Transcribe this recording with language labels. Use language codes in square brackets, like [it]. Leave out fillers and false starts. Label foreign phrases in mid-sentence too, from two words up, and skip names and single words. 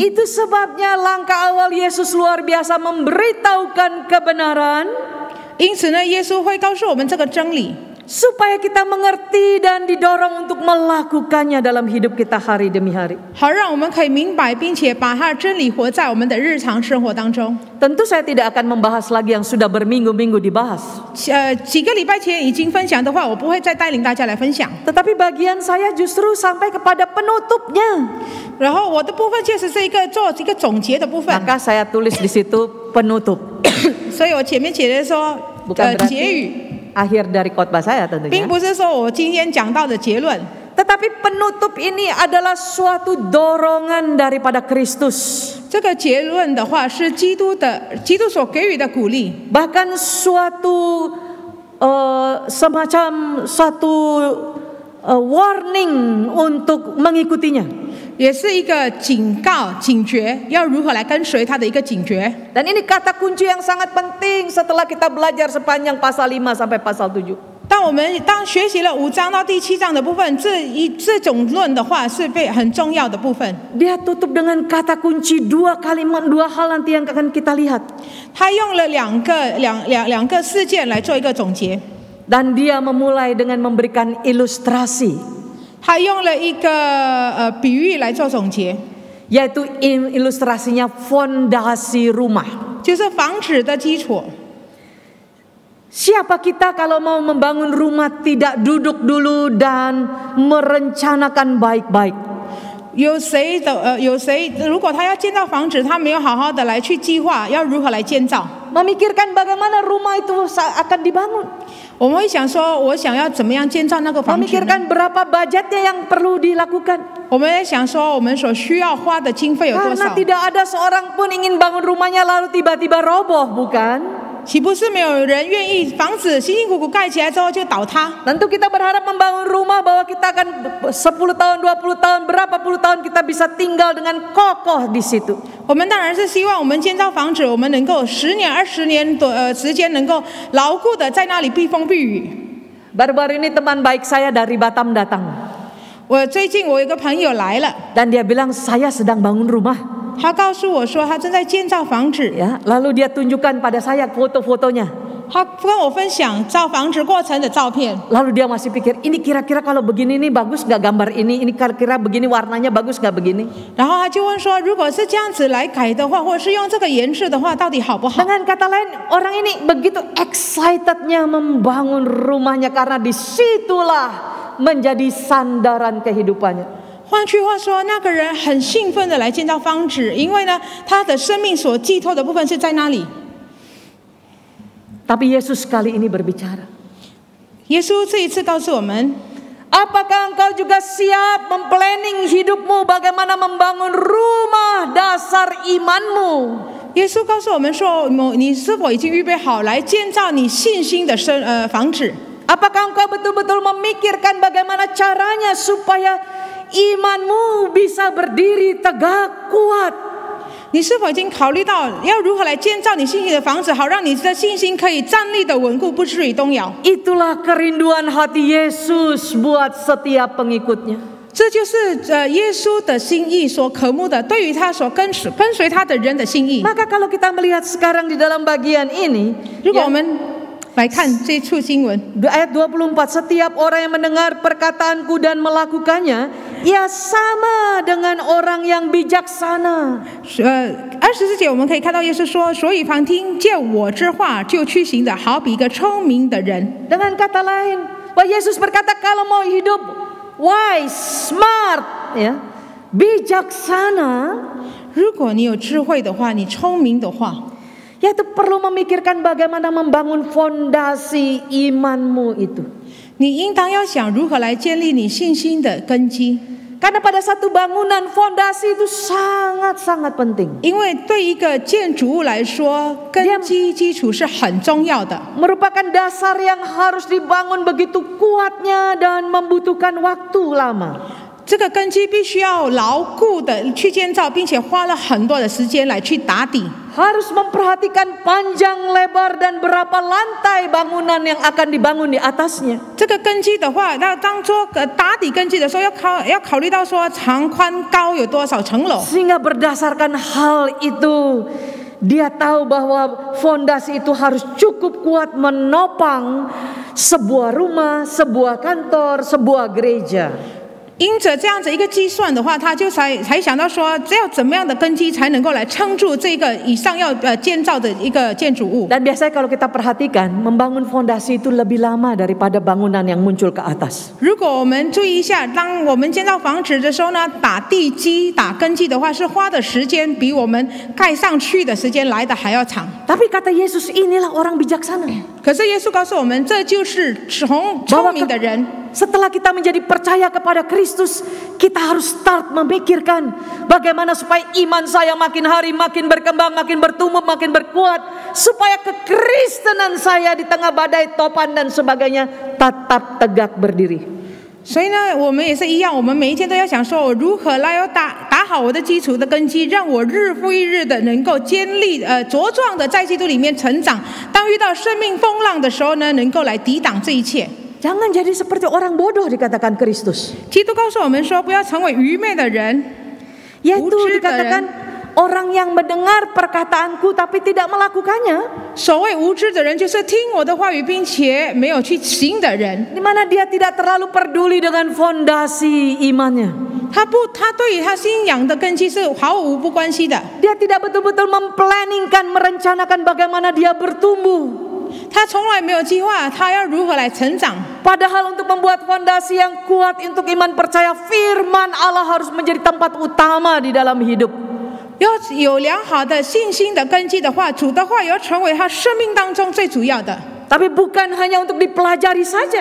[id] Itu sebabnya langkah awal Yesus luar biasa memberitahukan kebenaran, [zh] 因此呢，耶稣会告诉我们这个真理， [id] supaya kita mengerti dan didorong untuk melakukannya dalam hidup kita hari demi hari. [zh] 好让我们可以明白，并且把他的真理活在我们的日常生活当中。 [id] Tentu saya tidak akan membahas lagi yang sudah berminggu-minggu dibahas. [zh] 几个礼拜前已经分享的话，我不会再带领大家来分享。 [id] Tetapi bagian saya justru sampai kepada penutupnya. [zh] 然后我的部分确实是做一个总结的部分， [id] Maka saya tulis di situ penutup. [zh] 所以我前面写的说 [id] Bukan [zh] 结 [id] berarti [zh] 语， [id] akhir dari khotbah saya [zh] 并 [id] tentunya. [zh] 不是说我今天讲到的结论。 [id] Tetapi penutup ini adalah suatu dorongan daripada Kristus. [zh] 这个结论的话是基督所给予的鼓励， [id] Bahkan suatu semacam suatu warning untuk mengikutinya. [zh] 也是一个警告、警觉，要如何来跟随他的一个警觉。 [id] Dan ini kata kunci yang sangat penting setelah kita belajar sepanjang pasal 5 sampai pasal 7. [zh] 当学习了5章到第7章的部分，这种论的话是很重要的部分。 [id] Dia tutup dengan kata kunci dua hal nanti yang akan kita lihat. [zh] 他用了两个事件来做一个总结， [id] Dan dia memulai dengan memberikan ilustrasi, [zh] 他用了一个比喻来做总结， [id] yaitu ilustrasinya fondasi rumah. [zh] 就是房子的基础。 [id] Siapa kita kalau mau membangun rumah tidak duduk dulu dan merencanakan baik-baik? [zh] 有谁如果他要建造房子，他没有好好的来去计划要如何来建造， [id] Memikirkan bagaimana rumah itu akan dibangun. [zh] 我们会想说，我想要怎么样建造那个房子呢？ [id] Memikirkan berapa budgetnya yang perlu dilakukan. [zh] 我们也想说，我们所需要花的经费有多 [id] Karena [zh] 少？ [id] tidak ada seorang pun ingin bangun rumahnya lalu tiba-tiba roboh, bukan? [zh] 岂不是没有人愿意房子辛辛苦苦盖起来之后就倒塌？ [id] Tentu kita berharap membangun rumah bahwa kita akan 10 tahun, 20 tahun, berapa puluh tahun kita bisa tinggal dengan kokoh di situ. [zh] 我们当然是希望我们建造房子，我们能够10年、20年的时间能够牢固的在那里避风避雨。 [id] Baru-baru ini teman baik saya dari Batam datang. [zh] 我最近我有一个朋友来了， [id] Dan dia bilang saya sedang bangun rumah. [zh] 他告诉我说他正在建造房子， [id] Ya, lalu dia tunjukkan pada saya foto-fotonya. [zh] 他跟我分享造房子过程的照片。 [id] Lalu dia masih pikir, ini kira-kira kalau begini nih bagus gak gambar ini? Ini kira-kira begini warnanya bagus gak begini? [zh] 然后他就问说，如果是这样子来改的话，或者是用这个颜色的话，到底好不好？ [id] Dengan kata lain, orang ini begitu excitednya membangun rumahnya karena disitulah menjadi sandaran kehidupannya. [zh] 换句话说，那个人很兴奋的来建造房子，因为呢，他的生命所寄托的部分是在那里。 [id] Tapi Yesus kali ini berbicara. [zh] 耶稣这一次告诉我们， [id] Apakah engkau juga siap memplanning hidupmu bagaimana membangun rumah dasar imanmu? [zh] 耶稣告诉我们说，你是否已经预备好来建造你信心的房子？ [id] Apakah engkau betul-betul memikirkan bagaimana caranya supaya imanmu bisa berdiri tegak kuat? [zh] 你是否已经考虑到要如何来建造你信心的房子，好让你的信心可以站立的稳固，不至于动摇？ [id] Itulah kerinduan hati Yesus buat setiap pengikutnya. [zh] 这就是耶稣的心意所渴慕的，对于他所跟随他的人的心意。 [id] Maka kalau kita melihat sekarang di dalam bagian ini, [zh] 如果我们来看这处经文， [id] ayat 24, setiap orang yang mendengar perkataanku dan melakukannya, ia sama dengan orang yang bijaksana. [zh] 24节我们可以看到耶稣说，所以凡听见我之话就去行的，好比一个聪明的人。 [id] Dengan kata lain, bahwa Yesus berkata kalau mau hidup [en] wise, smart, [id] ya, bijaksana, [zh] 如果你有智慧的话，你聪明的话， [id] yaitu perlu memikirkan bagaimana membangun fondasi imanmu itu. [zh] 你应当要想如何来建立你信心的根基。 [id] Karena pada satu bangunan fondasi itu sangat-sangat penting. [zh] 因为对一个建筑物来说，根基基础是很重要的， [id] Merupakan dasar yang harus dibangun begitu kuatnya dan membutuhkan waktu lama. [zh] 这个根基必须要牢固的去建造，并且花了很多的时间来去打底。 [id] Harus memperhatikan panjang, lebar, dan berapa lantai bangunan yang akan dibangun di atasnya. [zh] 这个根基的话，那当做打底根基的时候，要考虑到说长宽高有多少层楼。 [id] Sehingga berdasarkan hal itu, dia tahu bahwa fondasi itu harus cukup kuat menopang sebuah rumah, sebuah kantor, sebuah gereja. [zh] 因着这样子一个计算的话，他就才想到说，只要怎么样的根基才能够来撑住这个以上要建造的一个建筑物。 [id] Dan biasanya kalau kita perhatikan, membangun fondasi itu lebih lama daripada bangunan yang muncul ke atas. [zh] 如果我们注意一下，当我们建造房子的时候呢，打地基、打根基的话，是花的时间比我们盖上去的时间来的还要长。 [id] Tapi kata Yesus, inilah orang bijaksana. [zh] 可是耶稣告诉我们，这就是聪明的人。 [id] Setelah kita menjadi percaya kepada Kristus, kita harus start memikirkan bagaimana supaya iman saya makin hari makin berkembang, makin bertumbuh, makin berkuat, supaya kekristenan saya di tengah badai topan dan sebagainya tetap tegak berdiri. [zh] 所以呢，我们也是一样，我们每一天都要想说，我如何来打好我的基础的根基，让我日复一日的能够坚立茁壮的在基督里面成长。当遇到生命风浪的时候呢，能够来抵挡这一切。 [id] Jangan jadi seperti orang bodoh dikatakan Kristus. [zh] 基督告诉我们说，不要成为愚昧的人， [id] Yaitu dikatakan orang yang mendengar perkataanku tapi tidak melakukannya. [zh] 所谓无知的人，就是听我的话语并且没有去行的人。 [id] Di mana dia tidak terlalu peduli dengan fondasi imannya. [zh] 他对于他信仰的根基是毫无不关系的。 [id] Dia tidak betul-betul memplanningkan, merencanakan bagaimana dia bertumbuh. [zh] 他从来没有计划他要如何来成长。 [id] Padahal untuk membuat fondasi yang kuat untuk iman percaya, firman Allah harus menjadi tempat utama di dalam hidup. [zh] 要有良好的信心的根基的话，主的话要成为他生命当中最主要的。 [id] Tapi bukan hanya untuk dipelajari saja.